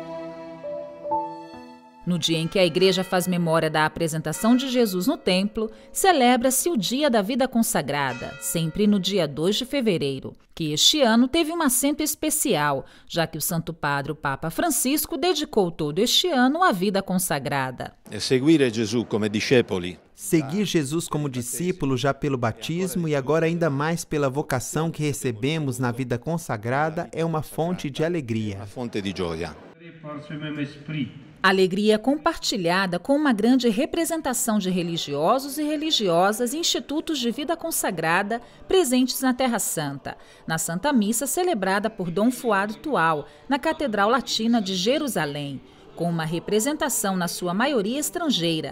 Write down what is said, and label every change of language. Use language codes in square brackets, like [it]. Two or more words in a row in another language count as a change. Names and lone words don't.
[pt] No dia em que a Igreja faz memória da apresentação de Jesus no templo, celebra-se o Dia da Vida Consagrada, sempre no dia 2 de fevereiro, que este ano teve um acento especial, já que o Santo Padre, o Papa Francisco, dedicou todo este ano à vida consagrada. [it] Seguire Gesù come discepoli. [pt] Seguir Jesus como discípulo já pelo batismo e agora ainda mais pela vocação que recebemos na vida consagrada é uma fonte de alegria. Uma fonte de gioia. Alegria compartilhada com uma grande representação de religiosos e religiosas e institutos de vida consagrada presentes na Terra Santa, na Santa Missa celebrada por Dom Fuad Tual, na Catedral Latina de Jerusalém, com uma representação na sua maioria estrangeira.